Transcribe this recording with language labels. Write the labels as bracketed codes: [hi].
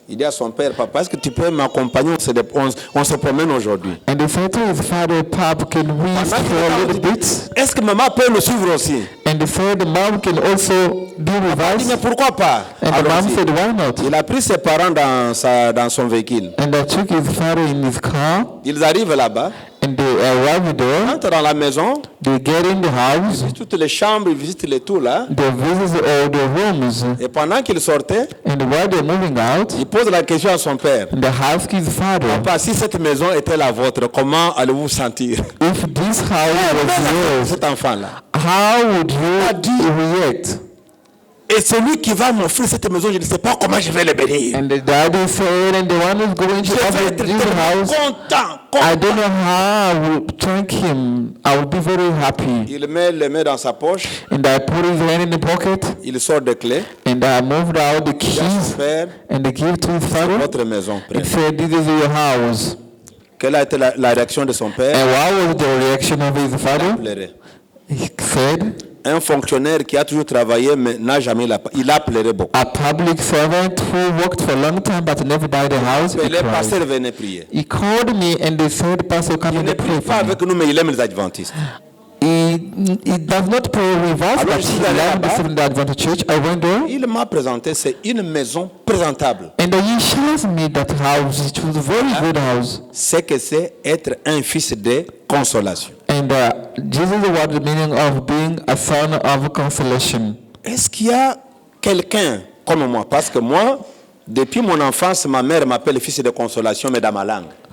[fr] Il dit à son père, papa, est-ce que tu peux m'accompagner? On se promène aujourd'hui. [en] And he said to his father, Papa, can we stroll a little bit? [fr] Est-ce que maman peut nous suivre aussi? [en] And he said, the mom can also be with us. [fr] Mais pourquoi pas? [en] And the mom said, why not? [fr] Il a pris ses parents dans son véhicule. [en] And they took his father in his car. [fr] Ils arrivent là-bas. [en] And they arrive there. [fr] Entrent dans la maison. [en] They get in the house. [fr] Ils visitent toutes les chambres, ils visitent les tout là. [en] They visit all the rooms. [fr] Et pendant qu'ils sortaient, [en] and while they're moving out, [fr] il pose la question à son père. [en] They ask his father, [fr] Papa, si cette maison était la vôtre, comment allez-vous vous sentir? [en] If this house was yours, [fr] cet enfant-là, [en] how would you react? [fr] Et celui qui va m'offrir cette maison, je ne sais pas comment je vais le bénir. [en] And the daddy said, and the one who's going to offer this house, I don't know how I will thank him. I will be very happy. [fr] Il met les mains dans sa poche. [en] And I put his hand in the pocket. [fr] Il sort des clés. [en] And I moved out the keys. And I gave to his father. [fr] Votre maison. [en] And said, this is your house. [fr] Quelle a été la réaction de son père? [en] And what was the reaction of his father? He said, [fr] un fonctionnaire qui a toujours travaillé mais n'a jamais il a pleuré beaucoup. [en] A public servant who worked for a long time but never bought a house. [fr] Le pasteur venait prier. [en] He called me and they said, Pastor, come and pray. [fr] Il ne prie pas avec nous mais il aime les adventistes. [en] He he does not pray with us, [fr] Alors, [en] but [fr] je suis [en] he [fr] allé [en] learned [fr] là-bas. [en] the Seventh-day Adventist Church. I went there, [fr] Il m'a présenté, c'est une maison présentable. [en] and he shows me that house. It was a very good house. [fr] C'est que c'est être un fils de consolation. [en] And this is what the meaning of being a son of consolation. [fr] Est-ce qu'il y a quelqu'un comme moi? Parce que moi, depuis mon enfance, ma mère m'appelle fils de consolation, mais dans ma langue.